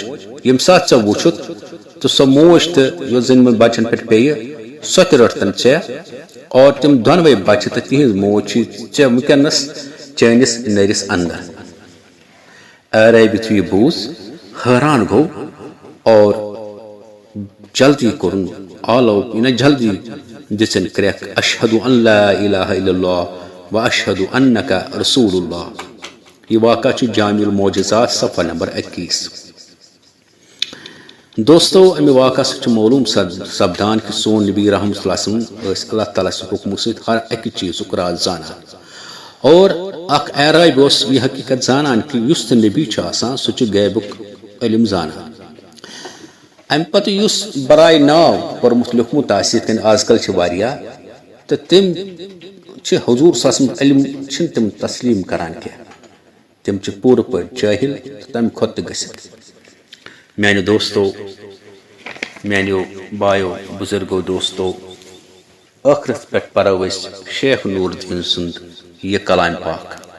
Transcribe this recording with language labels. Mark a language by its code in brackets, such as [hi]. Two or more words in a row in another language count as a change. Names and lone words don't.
[ks] یم سات ژے وچھت تو سو موج تو یس زن بچن پہ پے سو تہ رٹتن ژے، اور تم دونوے بچہ تو تہذ موج ژے ونکس چانس نرس اندر۔ اعرابی یتھے یہ بوز حیران گو اور جلدی کورن آلو جلدی دژن کریک، [ar] اشہد ان لا الہ الا اللہ واشہد انک رسول اللہ۔ [ur] یہ واقعہ جامع المعجزات صفحہ نمبر 21۔ [ks] دوستو امہ واقعہ سے معلوم سپدان کہ سون نبی [ar] رحمۃ اللہ صلی اللہ علیہ وسلم [ks] اللہ تعالیٰ سٕنٛدِ حکمہ سۭتۍ ہر اکہ چیزُک راز زانان اور اکھ اعرابی اوس یہ حقیقت زانان کہ یُس تہِ نبی چھُ آسان سُہ چھُ غیبُک علم زانان امہ پتہٕ یُس برائے ناو پوٚرمُت لیوٚکھمُت آسہِ یِتھ کٔنۍ آز کل چھِ واریاہ تہٕ تِم چھِ حضوٗر [ar] صلی اللہ علیہ وسلم [ks] علم چھِنہٕ تِم تسلیٖم کران کینٛہہ تِم چھِ پوٗرٕ پٲٹھۍ جٲہِل تہٕ تمہِ کھۄتہٕ تہِ گٔژھِتھ میانہِ دوستو میانیو بایو بزرگو دوستو ٲخرس پٮ۪ٹھ پرو أسۍ شیخ نور الدین سُنٛد یہ کلام پاک